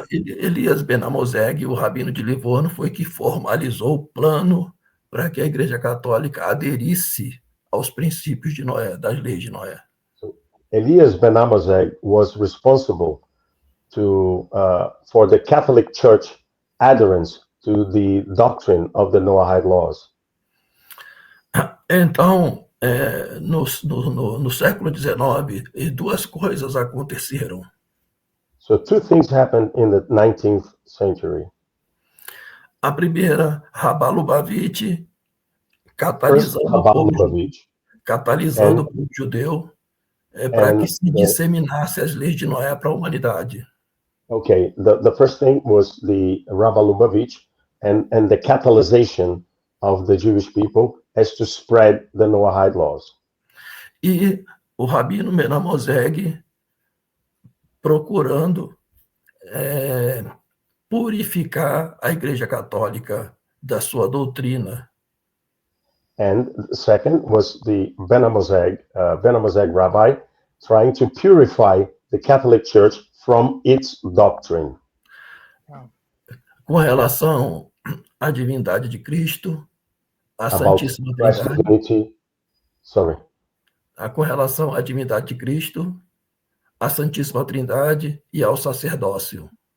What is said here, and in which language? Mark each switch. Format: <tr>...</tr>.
<pt>Elias Ben Amozeg, o rabino de Livorno, foi que formalizou o plano para que a Igreja Católica aderisse aos princípios de Noé, das leis de Noé.</pt> <en>Elias Ben Amozeg was responsible for the Catholic Church adherence to the doctrine of the Noahide laws.</en> <pt>Então, no século XIX, duas coisas aconteceram.</pt> <en>So two things happened in the 19th century.</en> <pt>A primeira, Rabba Lubavitch,</pt> <en>First,</en> <pt>catalisando o povo judeu para que se disseminasse as leis de Noé para a humanidade.</pt> <en>Okay, the first thing was the Rabba Lubavitch and the catalyzation of the Jewish people as to spread the Noahide laws.</en> <pt>E o rabino Ben Amozeg procurando purificar a Igreja Católica da sua doutrina.</pt> <en>And the second was the Ben Amozeg rabbi trying to purify the Catholic Church from its doctrine.</en> <pt>Com relação à divindade de Cristo, a Santíssima Trindade.</pt> <en>Sorry.</en> <pt>Com relação à divindade de Cristo, à Santíssima Trindade e ao sacerdócio.</pt>